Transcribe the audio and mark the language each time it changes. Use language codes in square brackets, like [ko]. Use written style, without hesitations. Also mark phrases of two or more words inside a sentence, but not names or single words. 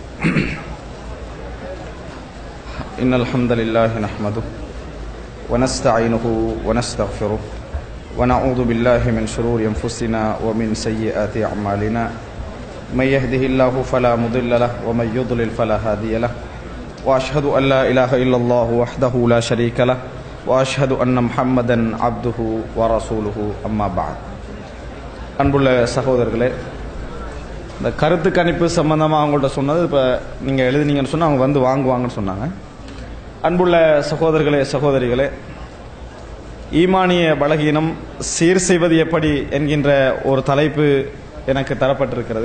[ar] إن الحمد لله نحمده ونستعينه ونستغفره ونعوذ بالله من شرور أنفسنا ومن سيئات أعمالنا من يهده الله فلا مضل له ومن يضلل فلا هادي له وأشهد أن لا إله إلا الله وحده لا شريك له وأشهد أن محمدا عبده ورسوله أما بعد. [ta] அன்புள்ள சகோதரர்களே, இந்த கருத்து கணிப்பு சம்பந்தமாக அவங்கள்ட்ட சொன்னது இப்போ நீங்கள் எழுதினீங்கன்னு சொன்னால் அவங்க வந்து வாங்குவாங்கன்னு சொன்னாங்க. அன்புள்ள சகோதரர்களே சகோதரிகளே, ஈமானிய பலகீனம் சீர் செய்வது எப்படி என்கின்ற ஒரு தலைப்பு எனக்கு தரப்பட்டிருக்கிறது.